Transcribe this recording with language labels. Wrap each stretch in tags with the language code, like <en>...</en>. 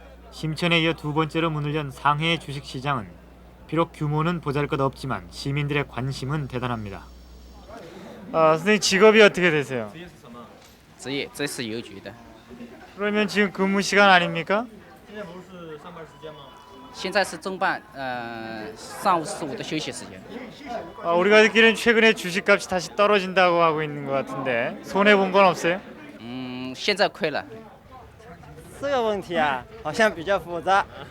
<ko>심천에 이어 두 번째로 문을 연 상해의 주식시장은 비록 규모는 보잘것없지만 시민들의 관심은 대단합니다. 선생님 직업이 어떻게 되세요?</ko> <zh>职业，这是邮局的。</zh> <ko>그러면 지금 근무 시간 아닙니까?</ko> <zh>现在是中办，上午15的休息时间。</zh> <ko>우리가 듣기로는 최근에 주식값이 다시 떨어진다고 하고 있는 것 같은데 손해 본 건 없어요?</ko> <zh>现在亏了。这个问题啊，好像比较复杂。</zh>